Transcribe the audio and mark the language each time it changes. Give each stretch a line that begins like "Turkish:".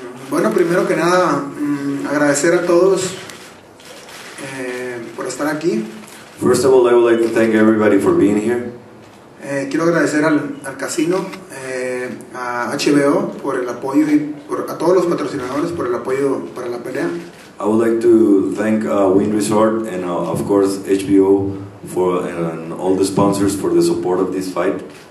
Spanish: Bueno, primero que nada, agradecer a todos por estar aquí.
English: First of all, I would like to thank everybody for being here.
Spanish: Quiero agradecer al casino, a HBO por el apoyo, y a todos los patrocinadores por el apoyo para la pelea.
English: I would like to thank Wynn Resort and of course HBO and all the sponsors for the support of this fight.